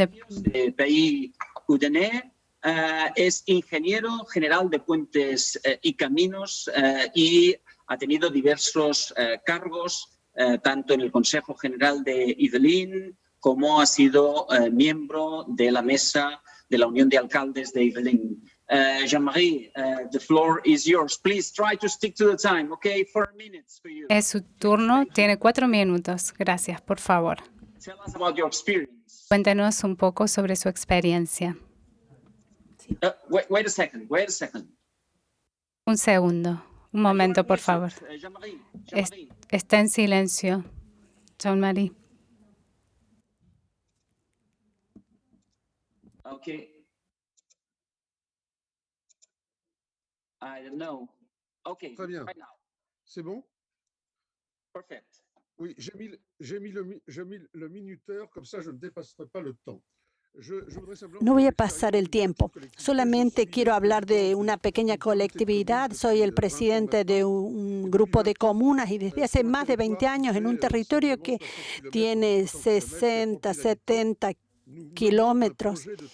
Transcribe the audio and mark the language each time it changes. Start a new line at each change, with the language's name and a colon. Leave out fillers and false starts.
Spanish: de Pays Coudenay, es ingeniero general de puentes y caminos y ha tenido diversos cargos, tanto en el Consejo General de Yvelines como ha sido miembro de la mesa de la Unión de Alcaldes de Yvelines.
English: Jean-Marie, the floor is yours. Please try to stick to the time, okay? 4 minutes for you.
Spanish: Es su turno. Tiene 4 minutos. Gracias, por favor.
English: Tell us about your experience.
Spanish: Cuéntenos un poco sobre su experiencia.
English: Wait a second.
Spanish: Un segundo. Un momento, por favor. Jean-Marie. Está en silencio, Jean-Marie.
English: Okay. I don't know. Okay.
French: Très bien.
English: Right now.
French: C'est bon?
English: Perfect.
French: Oui, j'ai mis le minuteur, comme ça je ne dépasserai pas le temps.
Spanish: No voy a pasar el tiempo. Solamente quiero hablar de una pequeña colectividad. Soy el presidente de un grupo de comunas y desde hace más de 20 años en un territorio que tiene 60, 70 kilómetros.